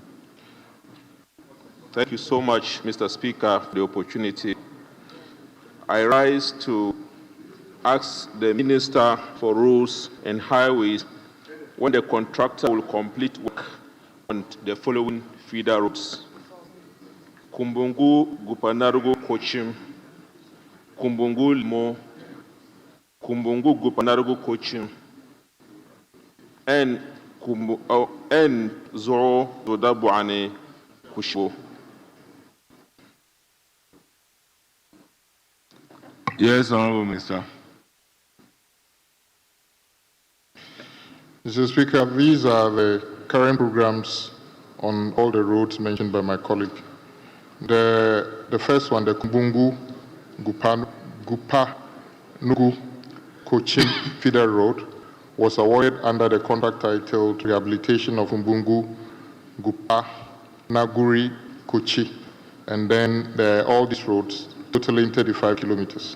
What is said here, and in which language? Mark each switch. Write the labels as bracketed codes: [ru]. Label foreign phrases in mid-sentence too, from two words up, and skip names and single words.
[en] Thank you so much, Mr. Speaker, for the opportunity. I rise to ask the Minister for Roads and Highways when the contractor will complete work on the following feeder roads: Kumbungu, Gupanarugu, Kochim, Kumbungu, Limo, Kumbungu, Gupanarugu, Kochim, and Zoro, Zodabuane, Kushibo. Yes, Honorable Minister. Mr. Speaker, these are the current programs on all the roads mentioned by my colleague. The first one, the Kumbungu, Gupa, Nugu, Cochin Feeder Road, was awarded under the contract titled Rehabilitation of Kumbungu, Gupa, Naguri, Kochi, and then all these roads, totaling 35 kilometers.